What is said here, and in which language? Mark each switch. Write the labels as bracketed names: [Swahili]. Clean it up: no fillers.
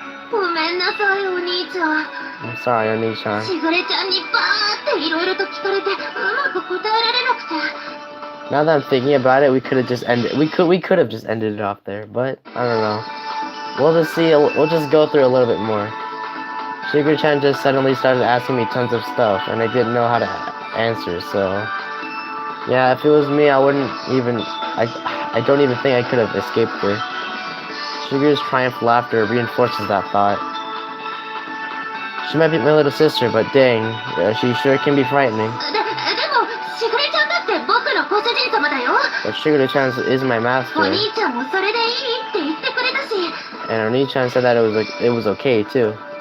[Japanese] ごめんなさい、お兄ちゃん。 [English] I'm sorry, Oni-chan. [Japanese] しぐれちゃんにバーっていろいろと聞かれてうまく答えられなくて。 [English] Now that I'm thinking about it, we could have just ended. We could have just ended it off there, but I don't know. We'll just see. We'll just go through a little bit more. Shigeru-chan just suddenly started asking me tons of stuff, and I didn't know how to answer. So, yeah, if it was me, I wouldn't even. I don't even think I could have escaped her. Shigeru's triumph laughter reinforces that thought. She might be my little sister, but dang, she sure can be frightening. [Japanese] でもしぐれちゃんだって僕のご主人様だよ。 [English] But Shigeru-chan is my [Japanese] お [English] master, [Japanese] 兄ちゃんもそれでいいって言ってくれたし。 [English] and Oni-chan said that it was okay too.